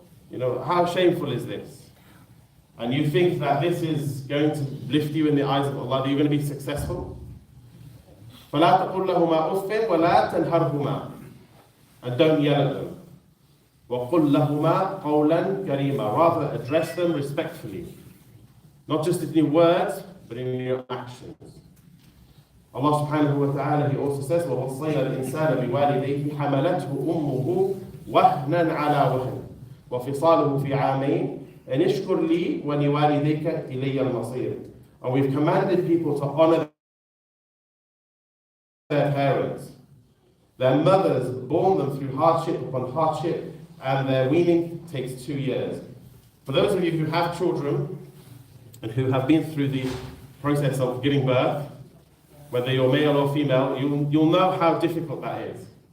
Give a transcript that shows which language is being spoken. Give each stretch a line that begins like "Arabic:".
English: You know, how shameful is this? And you think that this is going to lift you in the eyes of Allah, that you're going to be successful?
Arabic: فَلَا تَقُلْ لَهُمَا أُفٍّ وَلَا تَنْهَرْهُمَا.
English: And don't yell at them.
Arabic: وَقُلْ لَهُمَا قَوْلًا كَرِيمًا.
English: Rather address them respectfully. Not just in your words, but in your actions. Allah subhanahu wa ta'ala, He also says,
Arabic: وَوَصَّيْنَا الْإِنسَانَ بِوَالِدَيْهِ حَمَلَتْهُ أُمُّهُ وَهْنًا عَلَى وَهْنٍ وَفِصَالُهُ فِي عَامَيْنِ أَنِ اشْكُرْ لِي وَلِوَالِدَيْكَ إِلَيَّ الْمَصِيرُ.
English: And we've commanded people to honor their parents. Their mothers born them through hardship upon hardship, and their weaning takes 2 years. For those of you who have children and who have been through the process of giving birth, whether you're male or female, you'll know how difficult that is.